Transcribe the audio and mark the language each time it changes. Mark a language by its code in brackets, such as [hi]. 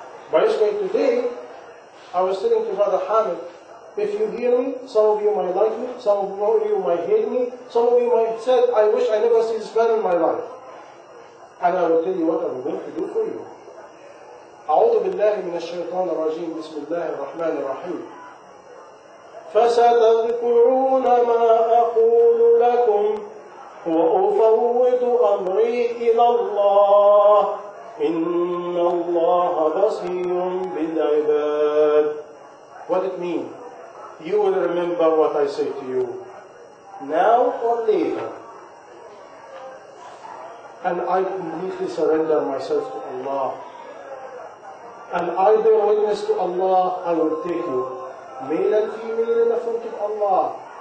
[en] By this way, today, I was telling to Brother Ahmed, if you hear me, some of you might like me, some of you might hate me, some of you might say, I wish I never see this man in my life. And I will tell you what I'm going to do for you. [ar] أعوذ بالله من الشيطان الرجيم بسم الله الرحمن الرحيم فستذكرون ما أقول لكم وأفوض أمري إلى الله إن الله بصير بالعباد. [en] What it means? You will remember what I say to you, now or later. And I completely surrender myself to Allah. And I bear witness to Allah, I will take you, male and female, in the front of Allah.